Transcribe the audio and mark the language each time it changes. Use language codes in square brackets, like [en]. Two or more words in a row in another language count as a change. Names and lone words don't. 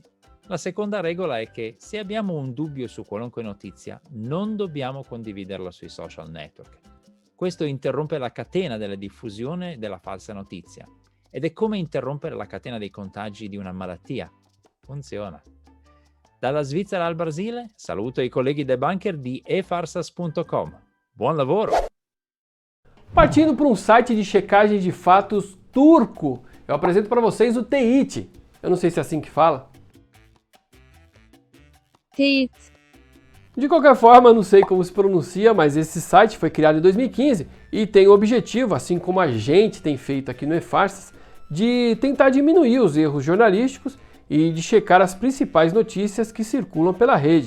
[it] La seconda regola è che se abbiamo un dubbio su qualunque notizia, non dobbiamo condividerla sui social network. Questo interrompe la catena della diffusione della falsa notizia ed è come interrompere la catena dei contagi di una malattia. Funziona. Dalla Svizzera al Brasile, saluto i colleghi debunker di efarsas.com. Buon lavoro! [pt] Partindo para um site de checagem de fatos turco. Eu apresento para vocês o Teyit. Eu não sei se é assim que fala. Teyit. De qualquer forma, eu não sei como se pronuncia, mas esse site foi criado em 2015 e tem o objetivo, assim como a gente tem feito aqui no E-Farsas, de tentar diminuir os erros jornalísticos e de checar as principais notícias que circulam pela rede.